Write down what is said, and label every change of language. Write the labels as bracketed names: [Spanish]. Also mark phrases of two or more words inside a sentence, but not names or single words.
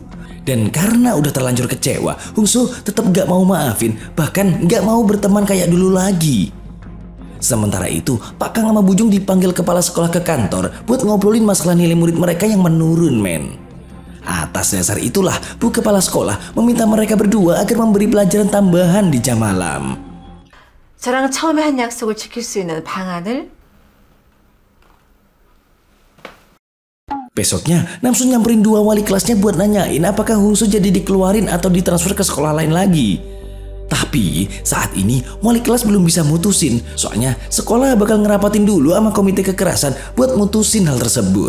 [Indonesian] Dan karena udah terlanjur kecewa, Hungso tetap gak mau maafin, bahkan gak mau berteman kayak dulu lagi. Sementara itu, Pak Kang sama Bujung dipanggil kepala sekolah ke kantor buat ngobrolin masalah nilai murid mereka yang menurun, men. Atas dasar itulah, Bu Kepala Sekolah meminta mereka berdua agar memberi pelajaran tambahan di jam malam. [Korean] 저랑 처음에 한 약속을 지킬 수 있는 방안을. [Indonesian] Besoknya, Namsun nyamperin 2 wali kelasnya buat nanyain apakah Hungso jadi dikeluarin atau ditransfer ke sekolah lain lagi. Tapi saat ini wali kelas belum bisa mutusin, soalnya sekolah bakal ngerapatin dulu sama komite kekerasan buat mutusin hal tersebut.